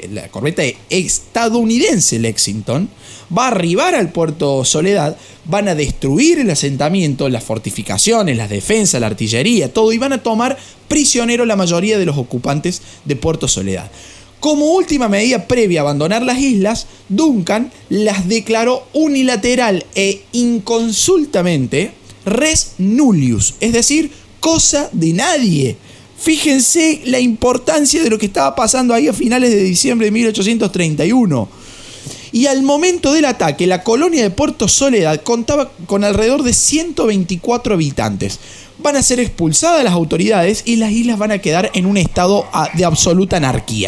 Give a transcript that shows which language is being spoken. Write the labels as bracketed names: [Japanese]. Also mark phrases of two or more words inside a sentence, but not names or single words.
[Spanish] La corbeta estadounidense Lexington, va a arribar al puerto Soledad, van a destruir el asentamiento, las fortificaciones, las defensas, la artillería, todo, y van a tomar prisionero la mayoría de los ocupantes de Puerto Soledad. Como última medida previa a abandonar las islas, Duncan las declaró unilateral e inconsultamente [Latin] res nullius, [Spanish] es decir, cosa de nadie. Fíjense la importancia de lo que estaba pasando ahí a finales de diciembre de 1831. Y al momento del ataque, la colonia de Puerto Soledad contaba con alrededor de 124 habitantes. Van a ser expulsadas las autoridades y las islas van a quedar en un estado de absoluta anarquía.